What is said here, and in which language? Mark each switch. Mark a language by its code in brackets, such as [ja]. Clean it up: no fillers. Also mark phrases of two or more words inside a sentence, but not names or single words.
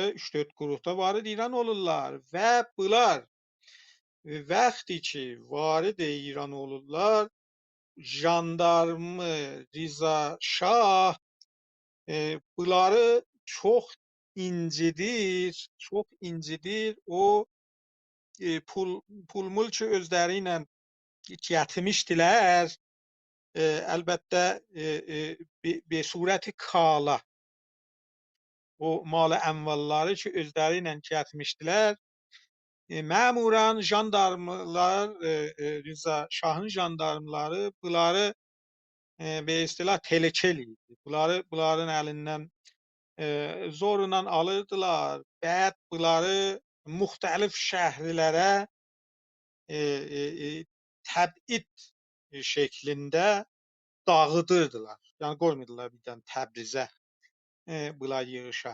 [az] 3-4 qrupda varid İran olurlar və bunlar vəqti ki varid İran olurlar, jandarmı Riza Şah bunları çox incidir, çox incidir. O pul mülk özləri ilə gətirmişdilər. Əlbəttə [fa] به صورت [az] kala o mal əmvalları ki özləri ilə gətirmişdilər. Məmurən jandarmlar, Rıza Şahın jandarmları bunları [fa] به اصطلاح تلکه [az] eləyirdi. Bunların əlindən zorla alırdılar. Bəd bunları müxtəlif şəhərlərə təbid şəklində dağıdırdılar. Yəni qoymurdular birdən Təbrizə bunlar yığışa.